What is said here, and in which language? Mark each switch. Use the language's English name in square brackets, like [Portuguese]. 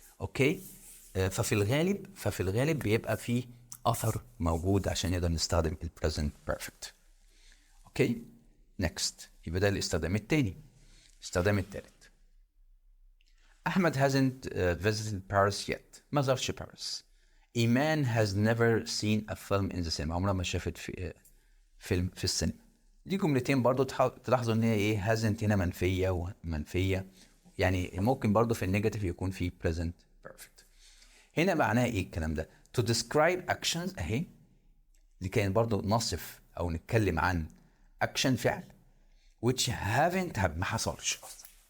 [Arabic] اوكي ففي الغالب بيبقى فيه اثر موجود عشان نقدر نستخدم البريزنت بيرفكت. اوكي نيكست يبقى ده الاستخدام الثاني. الاستخدام الثالث احمد [English] hasn't visited Paris yet. [Arabic] ما زارش باريس. [English] إيمان has never seen a film in the cinema. [Arabic] عمرها ما شافت فيلم في السينما. دي جملتين برضو تلاحظوا ان هي ايه hasn't هنا منفية ومنفية. يعني ممكن برضو في النيجاتيف يكون في present perfect. هنا معناها ايه الكلام ده؟ [English] to describe actions [Arabic] اهي. دي كان برضو نصف او نتكلم عن action فعل which ما حصلش اصلا.